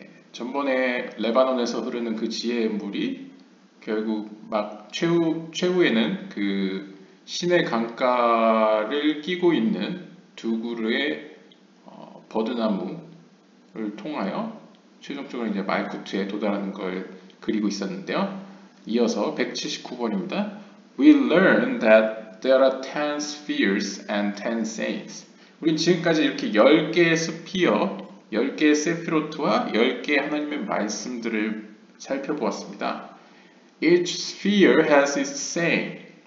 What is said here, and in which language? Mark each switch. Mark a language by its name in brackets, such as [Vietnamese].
[Korean] 전번에 레바논에서 흐르는 그 지혜의 물이 결국 막 최후에는 그 시내 강가를 끼고 있는 두 그루의 버드나무를 통하여 최종적으로 이제 말쿠트에 도달하는 걸 그리고 있었는데요. 이어서 179번입니다. [English] We learn that there are 10 spheres and 10 saints. [Korean] 우린 지금까지 이렇게 10개의 스피어, 10개의 세피로트와 10개의 하나님의 말씀들을 살펴보았습니다. [English] Each sphere has its saying.